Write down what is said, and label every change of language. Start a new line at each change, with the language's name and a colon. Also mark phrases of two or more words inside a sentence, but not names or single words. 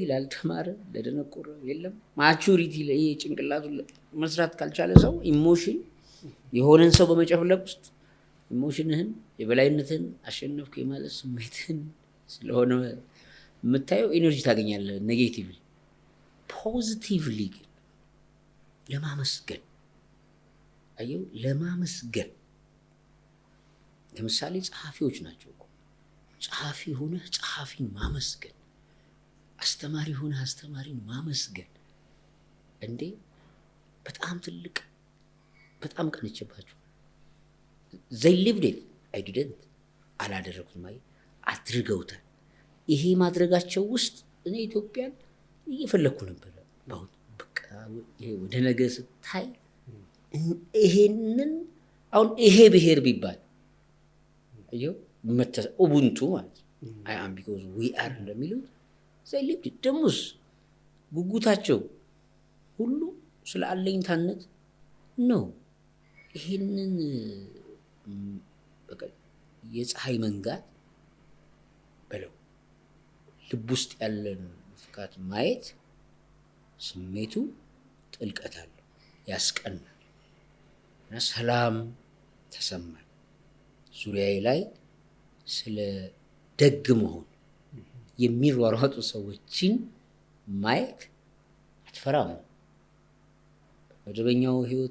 Amharic: ላልተማረ ለደነቆረ የለም ማቹሪቲ ላይ ጭንቅላቱ መስራት ካልቻለ ሰው ኢሞሽን የሆነን ሰው በመጨፍለቅ ውስጥ ኢሞሽንህን የበላይነትን አሸነፍኩ የማለት ስሜትን ስለሆነ የምታየው ኤነርጂ ታገኛለህ።
English: negatively positively
Amharic: ግን ለማመስገን አየው ለማመስገን ለምሳሌ ጸሐፊዎች ናቸው እኮ ጸሐፊ ሆነህ ጸሐፊን ማመስገን፣ አስተማሪ ሆነህ አስተማሪን ማመስገን እንዴ በጣም ትልቅ በጣም ቀንቼባቸው
English: they lived it I didn't
Amharic: አላደረኩትም አይ አድርገውታል። ይሄ ማድረጋቸው ውስጥ እኔ ኢትዮጵያን እየፈለኩ ነበር። አሁን በቃ ይሄ ወደ ነገ ስታይ ይሄንን አሁን ይሄ ብሔር ቢባል አየው ኡቡንቱ ማለት
English: I am because we are
Amharic: እንደሚሉት
English: they lived it።
Amharic: ደሞስ ጉጉታቸው ሁሉ ስለ አለኝታነት ነው። ይሄንን በቃ የፀሐይ መንጋት በለው ልብ ውስጥ ያለን ፍካት ማየት ስሜቱ ጥልቀት አለው፣ ያስቀናል እና ሰላም ተሰማኝ። ዙሪያዬ ላይ ስለ ደግ መሆን የሚሯሯጡ ሰዎችን ማየት አትፈራም። መደበኛው ህይወት